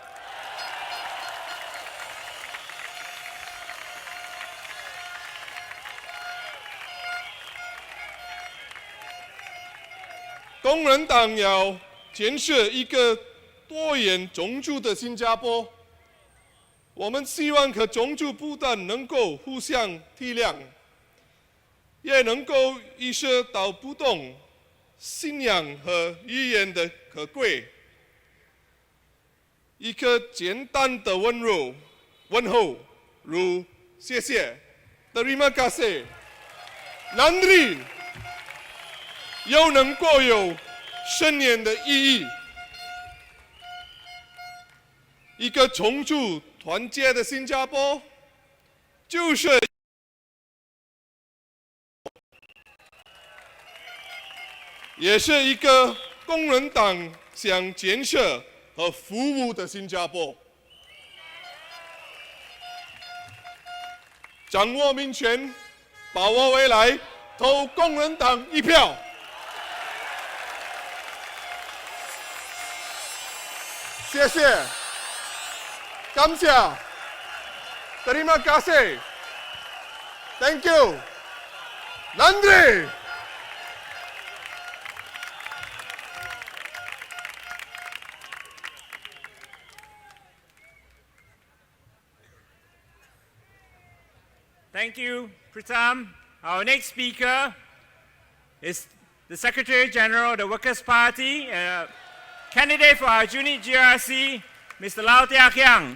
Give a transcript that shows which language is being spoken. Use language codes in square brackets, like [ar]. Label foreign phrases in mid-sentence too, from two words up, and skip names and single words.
[zh] 工人党要建设一个多元种族的新加坡，我们希望各种族不但能够互相体谅，也能够意识到不同信仰和语言的可贵。一个简单的问候，如谢谢、 [ms] terima kasih、 [zh] nandri，又能够有深远的意义。一个种族团结的新加坡，也是一个工人党想建设和服务的新加坡。掌握民权，把握未来，投工人党一票。谢谢，感谢 ， [ms] terima kasih， [en] thank you， nandri。 Thank you, Pritam. Our next speaker is the Secretary General of the Workers' Party, candidate for our unit GRC, Mr. Lau Tia Keng.